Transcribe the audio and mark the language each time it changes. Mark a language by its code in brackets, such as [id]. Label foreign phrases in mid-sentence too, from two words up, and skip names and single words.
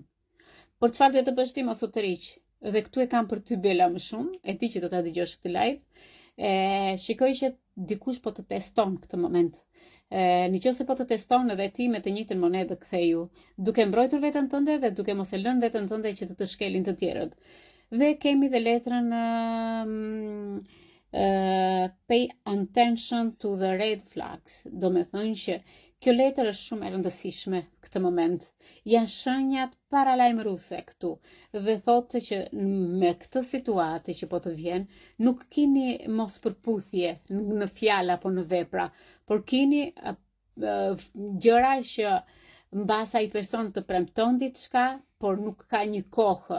[sq] Por çfarë duhet të bësh ti mos u tërhiq? Dhe këtu e kam për ty Bela më shumë, e di që do ta dëgjosh këtë live. Shikoj që dikush po të teston këtë moment. Nëse po të teston edhe ti me të njëjtën monedë ktheju, duke mbrojtur veten tënde dhe duke mos e lënë veten tënde që të shkelin të tjerët. Dhe kemi dhe letrën [en] pay attention to the red flags. [sq] Do me thënë që kjo letër është shumë e rëndësishme këtë moment. Janë shenjat paralajmëruese këtu dhe thotë që me këtë situatë që po të vjen, nuk keni mos përputhje në fjalë apo në vepra, por keni gjëra që mbas ai person të premton diçka, por nuk ka një kohë.